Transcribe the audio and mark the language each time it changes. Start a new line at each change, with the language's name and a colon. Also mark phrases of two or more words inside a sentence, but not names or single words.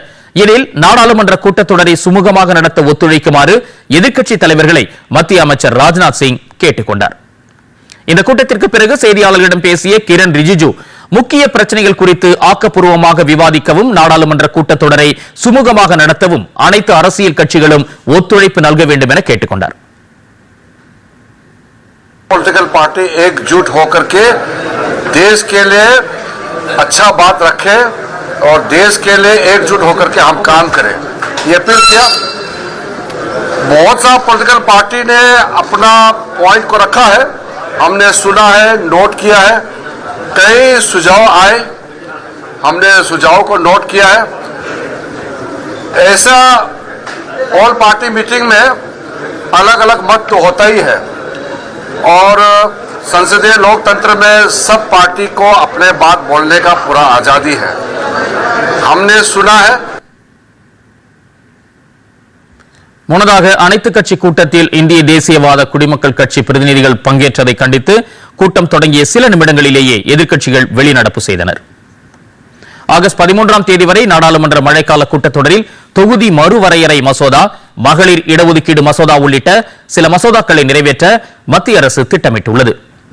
Tamil: இதில் நாடாளுமன்ற கூட்டத்தொடரை சுமூகமாக நடத்த ஒத்துழைக்குமாறு எதிர்க்கட்சி தலைவர்களை மத்திய அமைச்சர் ராஜ்நாத் சிங் கேட்டுக் கொண்டார். இந்த கூட்டத்திற்கு பிறகு செய்தியாளர்களிடம் பேசிய கிரண் ரிஜிஜு, முக்கிய பிரச்சனைகள் குறித்து ஆக்கப்பூர்வமாக விவாதிக்கவும் நாடாளுமன்ற கூட்டத்தொடரை சுமூகமாக நடத்தவும் அனைத்து அரசியல் கட்சிகளும் ஒத்துழைப்பு நல்க வேண்டும் என கேட்டுக் கொண்டார்.
English: political party
Hindi: एकजुट होकर के देश के लिए अच्छा बात रखे और देश के लिए एकजुट होकर के हम काम करें, ये अपील किया। बहुत सा
English: political party
Hindi: ने अपना पॉइंट को रखा है, हमने सुना है, नोट किया है, कई सुझाव आए, हमने सुझाव को नोट किया है। ऐसा
English: all party meeting
Hindi: में अलग अलग मत तो होता ही है और संसदीय लोकतंत्र में सब पार्टी को अपने बात बोलने का पूरा आजादी है, हमने सुना है।
Tamil: முன்னதாக அனைத்து கட்சி கூட்டத்தில் இந்திய தேசியவாத குடிமக்கள் கட்சி பிரதிநிதிகள் பங்கேற்றதை கண்டித்து கூட்டம் தொடங்கிய சில நிமிடங்களிலேயே எதிர்க்கட்சிகள் வெளிநடப்பு செய்தனர். ஆகஸ்ட் 13ஆம் தேதி வரை நாடாளுமன்ற மழைக்கால கூட்டத்தொடரில் தொகுதி மறுவரையறை மசோதா, மகளிர் இடஒதுக்கீடு மசோதா உள்ளிட்ட சில மசோதாக்களை நிறைவேற்ற மத்திய அரசு திட்டமிட்டுள்ளது.